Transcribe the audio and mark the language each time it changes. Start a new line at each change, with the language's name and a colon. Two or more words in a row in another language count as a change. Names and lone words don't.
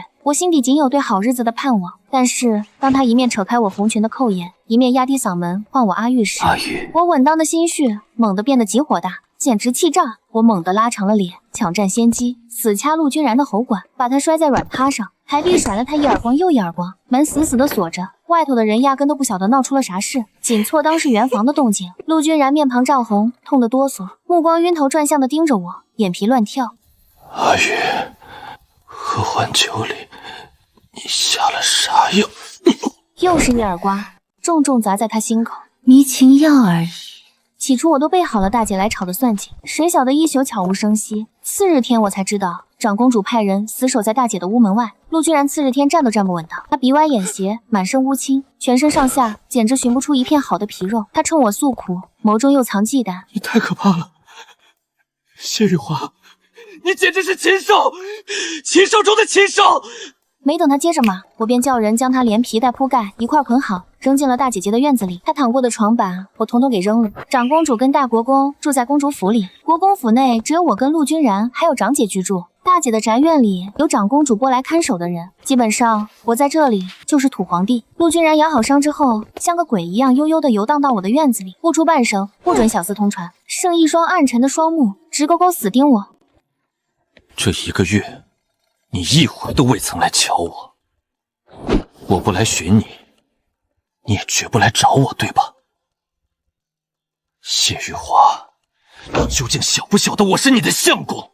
Chinese: 我心底僅有對好日子的盼望，但是當他一面扯開我紅裙的扣眼，一面壓低嗓門喚我阿玉時，我穩當的心緒猛地變得極火大，簡直氣炸。我猛地拉長了臉，搶佔先機，死掐陸君然的喉管，把他摔在軟榻上，還必甩了他一耳光又一耳光。門死死地鎖着，外頭的人壓根都不曉得鬧出了啥事，僅錯當是圓房的動靜。陸君然面龐漲紅，痛得哆嗦，目光暈頭轉向地盯着我，眼皮亂跳。阿玉，合欢酒裡你下了啥药？又是一耳刮，重重砸在他心口。迷情药而已。起初我都备好了大姐来炒的算计，誰晓得一宿悄无声息。次日天我才知道，长公主派人死守在大姐的屋门外。陆君然次日天站都站不穩当，他鼻歪眼斜，滿身烏青，全身上下簡直尋不出一片好的皮肉。他衝我訴苦，眸中又藏忌憚。你太可怕了，謝玉華，你簡直是禽獸，禽獸中的禽獸！沒等他接着罵，我便叫人將他連皮帶鋪蓋一塊捆好，扔進了大姐姐的院子裡。他躺過的床板我統統給扔了。長公主跟大國公住在公主府裡，國公府內只有我跟陸君然還有長姐居住。大姐的宅院裡有長公主撥來看守的人，基本上我在這裡就是土皇帝。陸君然養好傷之後，像個鬼一樣悠悠地遊蕩到我的院子裡，不出半聲，不准小厮通傳，剩一雙暗沉的雙目直勾勾死盯我。這一個月你一回都未曾來瞧我，我不來尋你，你也絕不來找我，對吧？謝玉華，你究竟曉不曉得我是你的相公？